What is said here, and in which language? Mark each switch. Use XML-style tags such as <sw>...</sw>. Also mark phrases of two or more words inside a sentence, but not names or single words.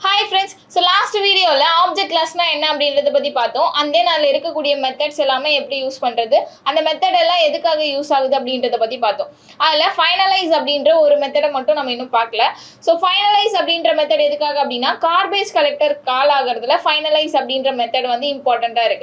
<en>friends, so last video</en> <ta>la</ta> <en>object class</en> <ta>நா என்ன அப்படின்றத பத்தி பார்த்தோம்.</ta> <en>and then</en> <ta>அதுல இருக்கக்கூடிய மெத்தட்ஸ் எல்லாமே எப்படி யூஸ் பண்றது, அந்த மெத்தட் எல்லாம் எதுக்காக யூஸ் ஆகுது அப்படின்றத பத்தி பார்த்தோம். அதுல ஃபைனலைஸ் அப்படின்ற ஒரு மெத்தடை மட்டும் நம்ம இன்னும் பார்க்கல.</ta> <en>so finalize</en> <ta>அப்படின்ற மெத்தட் எதுக்காக அப்படின்னா</ta> <en>garbage collector call</en> <ta>ஆகிறதுல ஃபைனலைஸ் அப்படின்ற மெத்தட் வந்து இம்பார்ட்டண்டா இருக்கு.</ta>